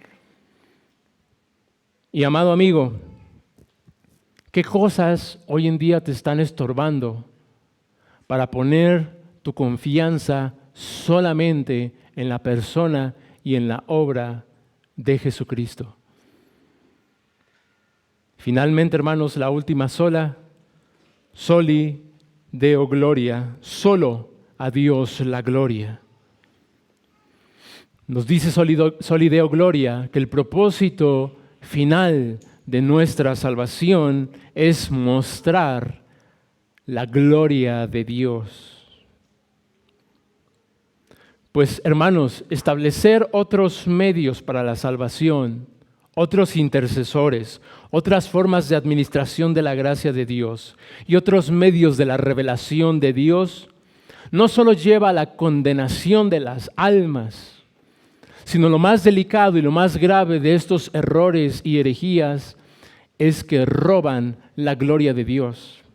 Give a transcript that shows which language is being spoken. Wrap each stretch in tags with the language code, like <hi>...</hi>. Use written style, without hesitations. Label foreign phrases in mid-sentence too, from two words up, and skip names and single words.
<es>Y amado amigo, ¿qué cosas hoy en día te están estorbando para poner tu confianza solamente en la persona y en la obra de Jesucristo? Finalmente, hermanos, la última sola,</es> <la>soli Deo gloria,</la> <es>solo a Dios la gloria. Nos dice</es> <la>soli Deo gloria</la> <es>que el propósito final de nuestra salvación es mostrar la gloria de Dios. Pues, hermanos, establecer otros medios para la salvación, otros intercesores, otras formas de administración de la gracia de Dios y otros medios de la revelación de Dios, no solo lleva a la condenación de las almas, sino lo más delicado y lo más grave de estos errores y herejías es que roban la gloria de Dios.</es>